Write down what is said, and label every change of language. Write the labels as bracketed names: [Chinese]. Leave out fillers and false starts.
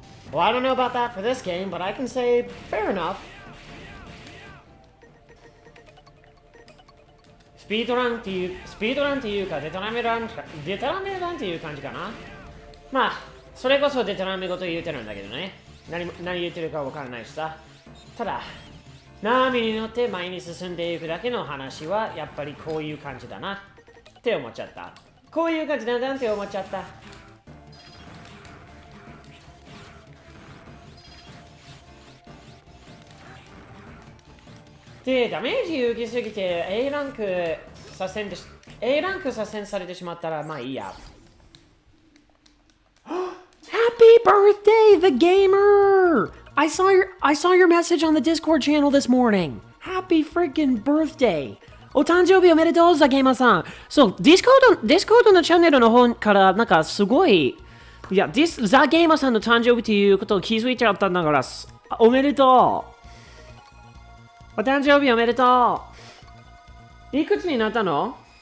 [English] Well, I don't know about that for this game, but I can say fair enough. [Japanese] スピードランっていうか、デタラメランっていう感じかな。まあ、それこそデタラメ語と言うてるんだけどね。何言ってるかわからないしさ。ただ、波に乗って前に進んでいくだけの話は、やっぱりこういう感じだなって思っちゃった。こういう感じだなって思っちゃった。で、ダメージ受けすぎて A ランク左遷されてしまったら、まあいいや。 [English] Happy birthday, the gamer! I saw your message on the Discord channel this morning. Happy freaking birthday! [Japanese] お誕生日おめでとう、ザゲーマーさん。そう、ディスコードのチャンネルの方からなんかすごい、いや、ザゲーマーさんの誕生日ということを気づいちゃったんだから、おめでとう。お誕生日おめでとう。いくつになったの？